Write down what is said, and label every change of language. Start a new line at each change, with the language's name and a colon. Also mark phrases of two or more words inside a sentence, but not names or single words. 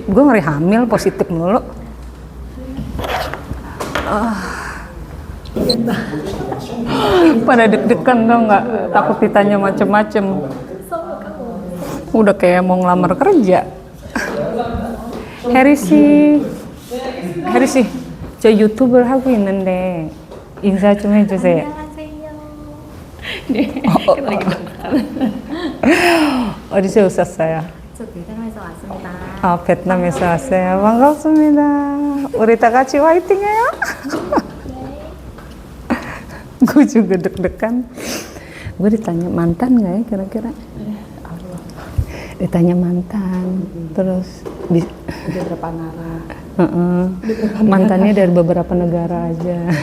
Indonesian: Gue ngeri hamil positif mulu. Pada deg-degan tau nggak, takut ditanya macem-macem. Udah kayak mau ngelamar kerja. Harry sih,
Korean: 저 유튜브를 하고 있는데 인사 좀 해주세요. 네. 어디서 오셨어요? 저 베트남에서 왔습니다. 베트남에서 왔어요. 반갑습니다. 우리 다 같이 화이팅해요.
Indonesian: Gue juga deg-degan. Gue ditanya mantan nggak ya kira-kira? Ditanya mantan, terus Beberapa negara. mantannya dari beberapa negara aja.